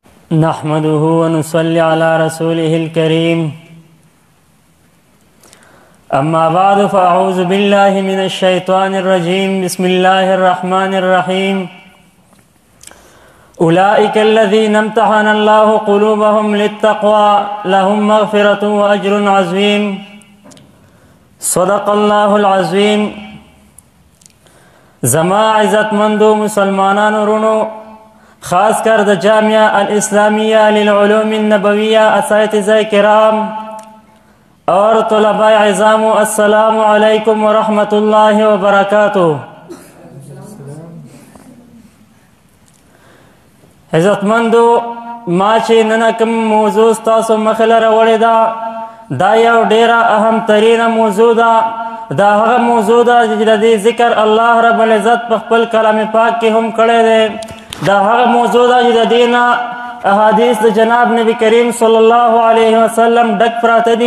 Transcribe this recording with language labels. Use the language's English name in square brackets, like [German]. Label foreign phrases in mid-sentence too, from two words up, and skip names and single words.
[Arabic] نحمده ونصلي على رسوله الكريم أما بعد فأعوذ بالله من الشيطان الرجيم بسم الله الرحمن الرحيم أولئك الذين امتحن الله قلوبهم للتقوى لهم مغفرة وأجر عظيم صدق الله العظيم. [Pashto] زما عزت مندو مسلمانان رونو خاص کر د جامعہ الاسلامیہ للعلوم النبویہ [Urdu] اساتذہ کرام اور طلباء عظام [Arabic] السلام علیکم ورحمۃ اللہ وبرکاتہ. [Pashto] عزت مندو ما چې نن کوم موضوع تاسو مخله راوړې دا یو ډیره اهم ترینه موضوع ده. دا هغه موضوع ده چې د دې ذکر الله رب العزت په خپل کلام پاک کې هم کړی دی. دا هغه موضوع ده چې د دې نه احادیث د جناب نبی کریم [Arabic] صلی الله علیه وسلم [Pashto] ډک پراته دي.